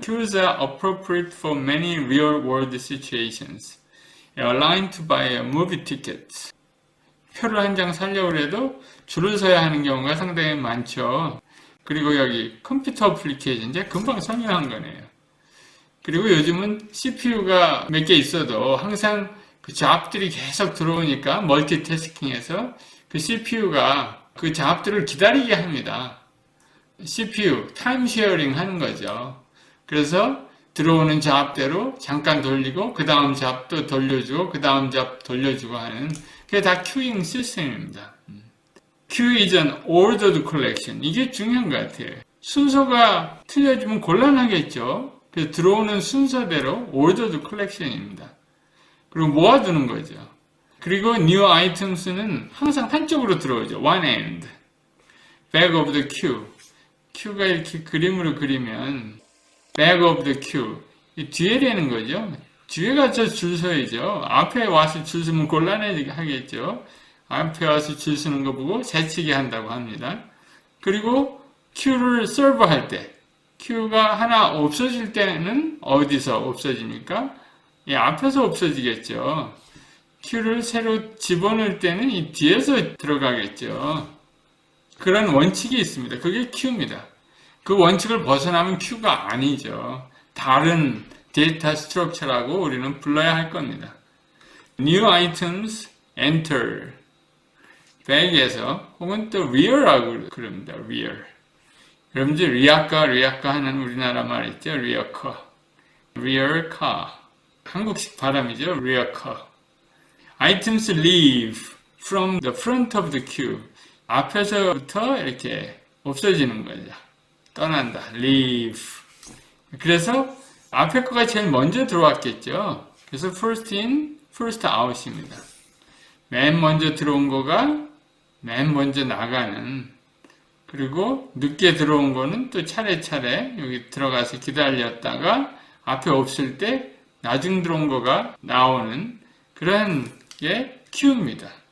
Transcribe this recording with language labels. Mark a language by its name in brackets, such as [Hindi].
[English] Qs are appropriate for many real-world situations. Allowing to buy a movie ticket. [Korean] 표를 한 장 사려고 해도 줄을 서야 하는 경우가 상당히 많죠. 그리고 여기 컴퓨터 어플리케이션, 제가 금방 설명한 거네요. 그리고 요즘은 CPU가 몇 개 있어도 항상 그 잡들이 계속 들어오니까 멀티태스킹해서 그 CPU가 그 잡들을 기다리게 합니다. CPU, 타임 쉐어링 하는 거죠. 그래서 들어오는 잡대로 잠깐 돌리고 그 다음 잡도 돌려주고 그 다음 잡 돌려주고 하는 그게 다 큐잉 시스템입니다. [English] Q is an ordered collection. [Korean] 이게 중요한 것 같아요. 순서가 틀려지면 곤란하겠죠. 그래서 들어오는 순서대로 [English] ordered collection [Korean] 입니다. 그리고 모아두는 거죠. 그리고 new items는 항상 한쪽으로 들어오죠. [English] one end. back of the queue. [Korean] Q가 이렇게 그림으로 그리면 [English] back of the queue. [Korean] 이 뒤에 되는 거죠. 뒤에 가서 줄 서야죠. 앞에 와서 줄 서면 곤란하겠죠. 앞에 와서 줄 서는 거 보고 새치기 한다고 합니다. 그리고 Q를 서브할 때, Q가 하나 없어질 때는 어디서 없어집니까? 이 앞에서 없어지겠죠. Q를 새로 집어넣을 때는 이 뒤에서 들어가겠죠. 그런 원칙이 있습니다. 그게 Q입니다. 그 원칙을 벗어나면 Q가 아니죠. 다른 데이터 스트럭처라고 우리는 불러야 할 겁니다. [English] New items enter. [Korean] 백에서 혹은 또 rear라고 그럽니다. [English] rear. [Korean] 여러분들 리아카 하는 우리나라 말 있죠. 리어커. rear car. 한국식 발음이죠. rear car. [English] items leave from the front of the queue. [Korean] 앞에서부터 이렇게 없어지는 거죠. 떠난다. leave. 그래서 앞에 거가 제일 먼저 들어왔겠죠. 그래서 first in, first out입니다. 맨 먼저 들어온 거가 맨 먼저 나가는, 그리고 늦게 들어온 거는 또 차례차례 여기 들어가서 기다렸다가 앞에 없을 때 나중 들어온 거가 나오는 그런 게 Q입니다.